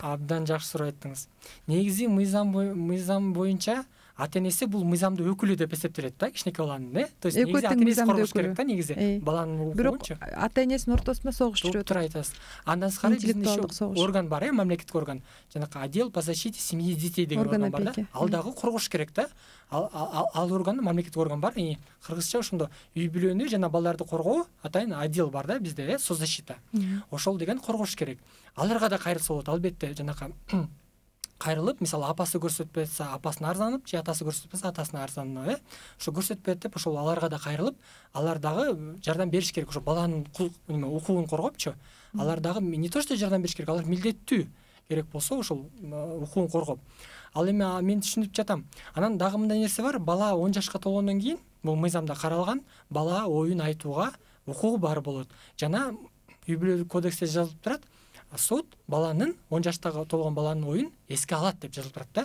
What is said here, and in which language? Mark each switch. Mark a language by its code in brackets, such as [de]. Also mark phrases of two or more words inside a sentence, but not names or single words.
[ky] Абдан жакшы суроо айттыңыз. Негизи мыйзам боюнча ата энеси бул мыйзамдын өкүлү деп эсептелет да, кичинекей баланын, [ru] То есть [ky] негизи ата энеси коргош керек да, негизи баланын укугунчу. Бирок ата энесинин ортосунда согуш жүрүп атат. Туура айтасыз. Андан сыркары биздин иши орган бар, мамлекеттик орган. Жанакы [ru] отдел по защите семьи и детей [ky] деген орган бар да. Ал дагы коргош керек да. Ал орган мамлекеттик орган бар. Кыргызча ошондо үй бүлөнү жана балдарды коргоо атайын отдел бар да бизде, соцзащита. Ошол деген коргош керек. Аларга да кайрылса болот, албетте, жанакы кайрылып, мисалы апасы көрсөтпөй атса, апасына арызданып, же атасы көрсөтпөсө атасына арызданып, ошо көрсөтпөйт деп, ошол аларга да кайрылып, алар дагы жардам бериш керек, ошо баланын укугун коргопчу. Алар дагы [ru] не то что [ky] жардам бериш керек, алар милдеттүү керек болсо ошол укугун коргоп. Ал эми мен түшүнүп жатам. Анан дагы мындай нерсе бар, бала 10 жашка толгондон кийин, бул мыйзамда каралган, бала оюн айтууга укугу бар болот. Жана үй бүлөлүк кодексте жазылып турат, сот баланын 10 жаштагы толгон баланын оюн эске алат деп жазылып турат да.